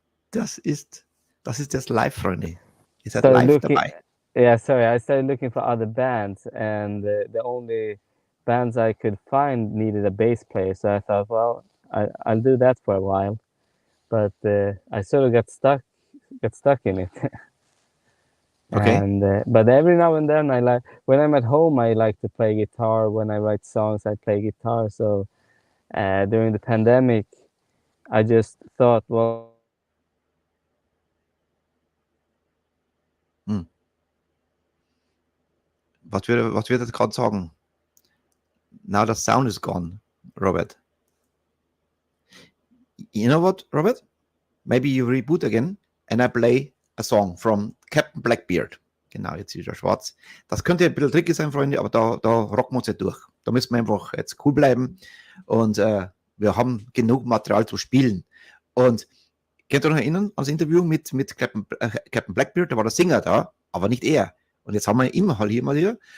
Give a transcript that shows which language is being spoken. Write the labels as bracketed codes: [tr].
[de] Das ist das Live, Freunde. Ihr seid live dabei. [en] Yeah, sorry, I started looking for other bands, and the only bands I could find needed a bass player. So I thought, well, I'll do that for a while, but I sort of got stuck in it. Okay. And but every now and then, when I'm at home, I like to play guitar. When I write songs, I play guitar. So during the pandemic, I just thought, well. [de] Was wird er gerade sagen? [en] Now the sound is gone, Robert. You know what, Robert? Maybe you reboot again and I play a song from Captain Blackbeard. [de] Genau, jetzt ist wieder schwarz. Das könnte ein bisschen tricky sein, Freunde, aber da rocken wir uns nicht durch. Da müssen wir einfach jetzt cool bleiben und wir haben genug Material zu spielen. Und könnt ihr euch noch erinnern an das Interview mit Captain Blackbeard? Da war der Sänger da, aber nicht er. Und jetzt haben wir immer hier mal hier.